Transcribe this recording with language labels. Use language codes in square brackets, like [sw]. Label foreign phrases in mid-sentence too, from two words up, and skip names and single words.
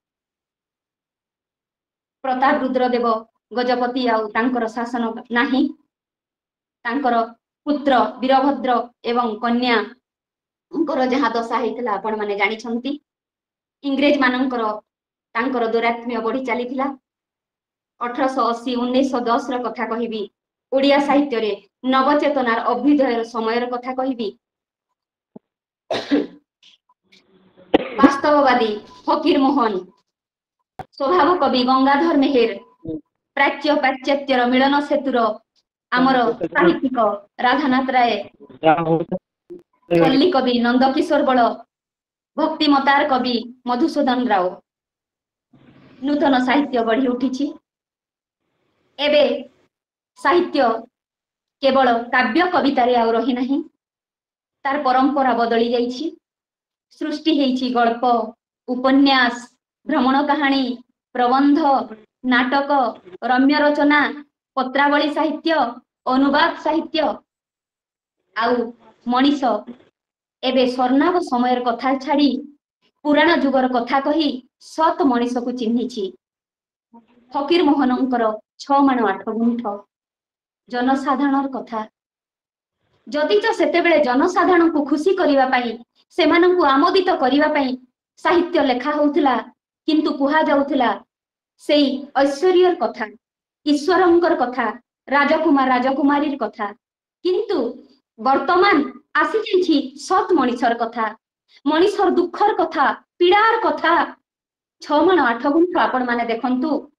[or] ପ୍ରତାପ ରୁଦ୍ରଦେବ ଗଜପତି ଆଉ ତାଙ୍କର ଶାସନ ନାହିଁ ତାଙ୍କର ପୁତ୍ର ବୀରଭଦ୍ର ଏବଂ କନ୍ୟା ଯାହା ଦଶା ହେଇଥିଲା ଆପଣ ମାନେ ଜାଣି ଛନ୍ତି ଇଂରେଜ ମାନଙ୍କର ତାଙ୍କର ଦୌରାତ୍ମ୍ୟ ବଢ଼ି ଚାଲିଥିଲା 1880 1910 ର କଥା କହିବି ଓଡ଼ିଆ ସାହିତ୍ୟ ରେ ନବଚେତନାର ଅଭ୍ୟୁଦୟର ସମୟର କଥା କହିବି ବାସ୍ତବବାଦୀ ଫକୀର ମୋହନ ସ୍ୱଭାବ କବି ଗଙ୍ଗାଧର ମେହେର ପ୍ରାଚ୍ୟ ପାଶ୍ଚାତ୍ୟର ମିଳନ ସେତୁର ଆମର ସାହିତ୍ୟିକ ରାଧାନାଥ ରାୟ ପଲ୍ଲୀ କବି ନନ୍ଦକିଶୋର ବଳ ଭକ୍ତିମତାର କବି ମଧୁସୂଦନ ରାଓ ନୂତନ ସାହିତ୍ୟ ବଢ଼ି ଉଠି ଏବେ ସାହିତ୍ୟ କେବଳ କାବ୍ୟ କବିତାରେ ଆ ରହି ନାହିଁ ତାର ପରମ୍ପରା ବଦଳି ଯାଇଛି ସୃଷ୍ଟି ହେଛି ଗଳ୍ପ ଉପନ୍ୟାସ ଭ୍ରମଣ କାହାଣୀ ପ୍ରବନ୍ଧ ନାଟକ ରମ୍ୟ ରଚନା ପତ୍ରାବଳୀ ସାହିତ୍ୟ ଅନୁବାଦ ସାହିତ୍ୟ ଆଉ ମଣିଷ ଏବେ ସ୍ୱର୍ଣ୍ଣାଭ ସମୟର କଥା ଛାଡ଼ି ପୁରାଣ ଯୁଗର କଥା କହି ସତ ମଣିଷ କୁ ଚିହ୍ନିଛି ଫକୀର ମୋହନଙ୍କର 6 ମାଣ 8 ଗୁଣ୍ଠ ଜନସାଧାରଣ କଥା ଯଦି ତ ସେତେବେଳେ ଜନସାଧାରଣ କୁ ଖୁସି କରିବା ପାଇଁ ସେମାନଙ୍କୁ ଆମୋଦିତ କରିବା ପାଇଁ ସାହିତ୍ୟ ଲେଖା ହେଉଥିଲା କିନ୍ତୁ କୁହା ଯାଉଥିଲା ସେଇ ଐଶ୍ୱର୍ଯ୍ୟର କଥା ଈଶ୍ୱରଙ୍କର କଥା ରାଜକୁମାର ରାଜକୁମାରୀର କଥା କିନ୍ତୁ ବର୍ତ୍ତମାନ ଆସି ଯାଇଛି ସତ ମଣିଷର କଥା ମଣିଷର ଦୁଃଖର କଥା ପୀଡ଼ାର କଥା 6 ମାଣ 8 ଗୁଣ୍ଠ ଆପଣ ମାନେ ଦେଖନ୍ତୁ